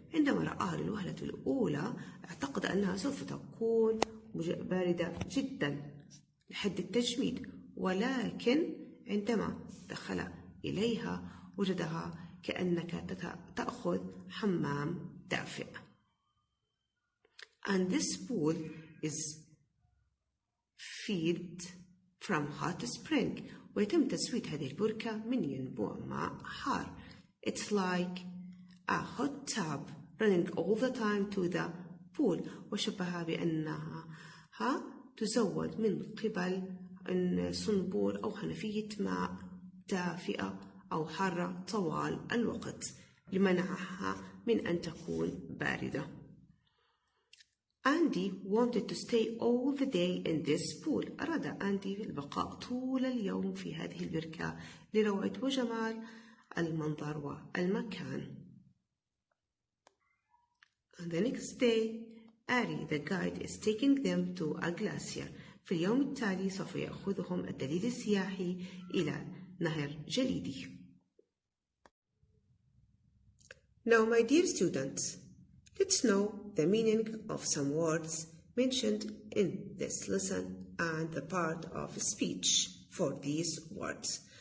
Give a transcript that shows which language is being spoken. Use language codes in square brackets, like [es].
[ar] عندما رآها للوهلة الأولى اعتقد أنها سوف تكون باردة جدا لحد التجميد، ولكن عندما دخل إليها وجدها كأنك تأخذ حمام دافئ. [en] And this pool is fed from hot spring. [ar] ويتم تسوية هذه البركة من ينبوع ماء حار. [en] It's like a hot tub running all the time to the pool. [ar] وشبهها بأنها تزود من قبل صنبور أو حنفية ماء دافئة أو حارة طوال الوقت لمنعها من أن تكون باردة. [en] Andy wanted to stay all the day in this pool. [ar] أراد أندي البقاء طول اليوم في هذه البركة لروعة وجمال المنظر والمكان. [en] On the next day, Ari the guide is taking them to a glacier. [ar] في اليوم التالي سوف يأخذهم الدليل السياحي إلى نهر جليدي. [en] Now, my dear students, let's know the meaning of some words mentioned in this lesson and the part of speech for these words.